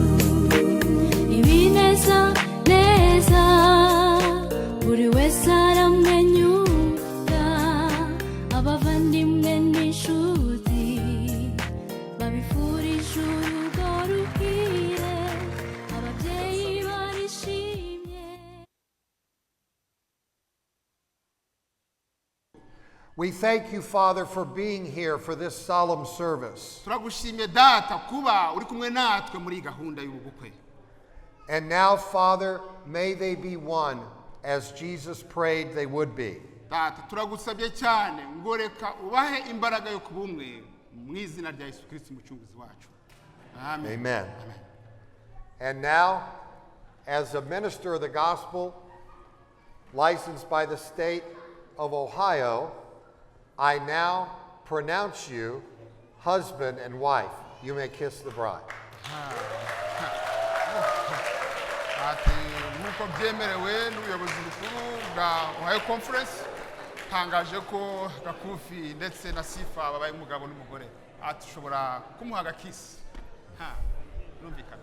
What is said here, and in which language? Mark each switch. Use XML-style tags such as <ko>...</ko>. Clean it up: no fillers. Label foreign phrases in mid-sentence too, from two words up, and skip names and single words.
<rw>ibineza neza buri wese aramwenyura abavandimwe n'inshuti babifurije urugo ruhire ababyeyi barishimye.</rw> <en>We thank you, Father, for being here for this solemn service.</en> <rw>turagushimye data kuba uri kumwe natwe muri iyi gahunda y'ubukwe.</rw> <en>And now, Father, may they be one as Jesus prayed they would be.</en> <rw>data turagusabye cyane ngo reka ubahe imbaraga yo kuba umwe mu izina rya Yesu Kristo umucunguzi wacu. Amen. Amen.</rw> <en>And now, as a minister of the gospel, licensed by the state of Ohio, I now pronounce you husband and wife. You may kiss the bride.</en> <rw>ati nk'uko byemerewe n'ubuyobozi bukuru bwa Ohio Conference tangaje ko Gakufi ndetse na Sifa babaye umugabo n'umugore ati ushobora kumuha agakisi. Numvikana.</rw>